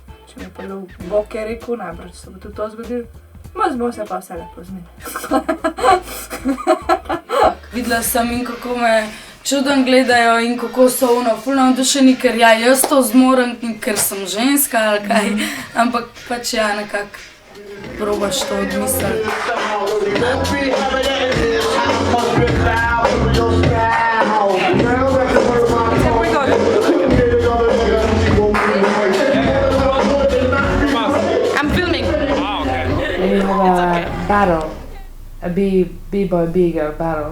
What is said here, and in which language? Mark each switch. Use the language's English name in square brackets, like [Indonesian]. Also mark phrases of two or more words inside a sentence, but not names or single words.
[Slovenian] Če mi je pa Bog je rekel, najbrž se bo tudi to zgodilo, smo se pa vse lepo zmenili. Videla sem in kako me čudno gledajo in kako so ful navdušeni, ker ja, jaz to zmorem, ker sem ženska ali kaj, ampak pač ja, nekako probaš to odmisliti. [English] I'm filming. We have a battle, a B-boy, B-girl battle.